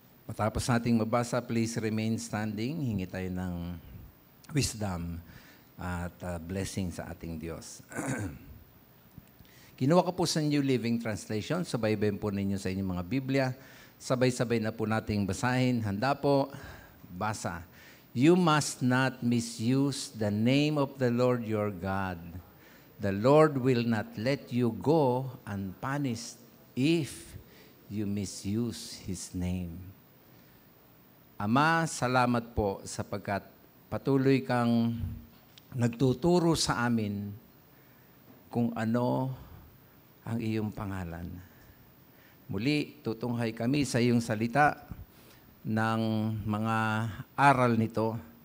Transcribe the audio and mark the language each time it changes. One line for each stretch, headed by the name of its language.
Filipino: Matapos nating mabasa,
English: please remain standing.
Filipino: Hingi tayo ng wisdom at blessing sa ating Diyos. Kinuha ko po sa New Living Translation. Sabay-bayin po ninyo sa inyong mga Biblia. Sabay-sabay na po nating basahin. Handa po, basa.
English: You must not misuse the name of the Lord your God. The Lord will not let you go unpunished if you misuse His name.
Filipino: Ama, salamat po sapagkat patuloy kang nagtuturo sa amin kung ano ang iyong pangalan. Muli, tutunghay kami sa iyong salita ng mga aral nito.